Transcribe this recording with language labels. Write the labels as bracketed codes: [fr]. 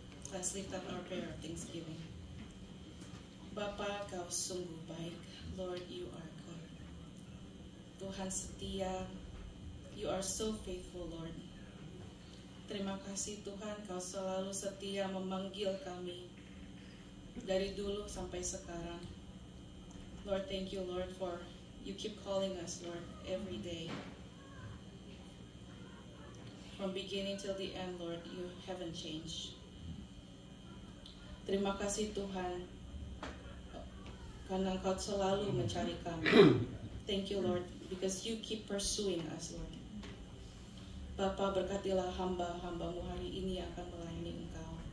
[en] Let's lift up our prayer of thanksgiving. [id] Bapa, Kau sungguh baik. [en] Lord, You are good. [id] Tuhan setia. [en] You are so faithful, Lord. [id] Terima kasih Tuhan, Kau selalu setia memanggil kami dari dulu sampai sekarang. [en] Lord, thank You, Lord, for You keep calling us, Lord, every day. From beginning till the end, Lord, You haven't changed. [id] Terima kasih Tuhan, karena Engkau selalu mencari kami. [en] Thank You, Lord, because You keep pursuing us, Lord. [id] Bapa, berkatilah hamba-hambamu hari ini yang akan melayani Engkau.